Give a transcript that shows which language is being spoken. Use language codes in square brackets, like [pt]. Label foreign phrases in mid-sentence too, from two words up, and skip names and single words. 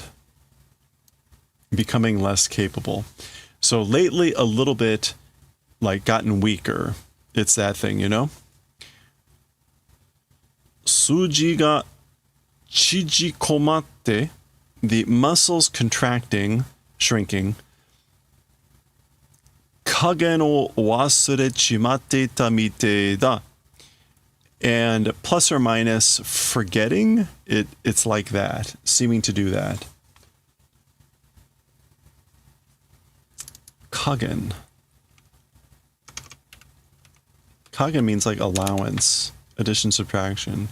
[en] Becoming less capable. So lately, a little bit, like, gotten weaker. It's that thing, you know? [ja] 筋が縮こまって, [en] the muscles contracting, shrinking. [ja] 加減を忘れちまってたみてだ. [en] And plus or minus forgetting, it's like that, seeming to do that. [ja] Kagen. [en] Kagen means like allowance, addition, subtraction.